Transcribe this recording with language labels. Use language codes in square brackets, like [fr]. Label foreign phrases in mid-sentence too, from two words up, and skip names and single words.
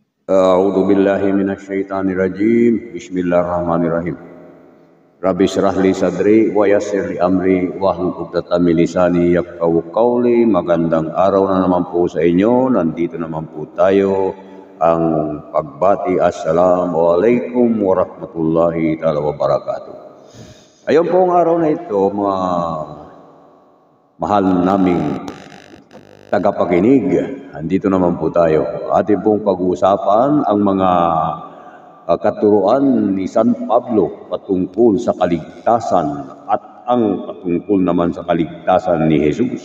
[ar] أعوذ بالله من الشيطان الرجيم. بسم الله الرحمن الرحيم. رب اشرح لي صدري ويسر لي أمري واحلل عقدة من لساني يفقهوا قولي. [tl] Magandang araw na naman po sa inyo. Nandito naman po tayo ang pagbati. [ar] السلام عليكم ورحمة الله تعالى وبركاته. [tl] Ayun po ang araw na ito, mga mahal naming tagapakinig. Andito naman po tayo. Ating pong pag-uusapan ang mga katuruan ni San Pablo patungkol sa kaligtasan at ang patungkol naman sa kaligtasan ni Jesus.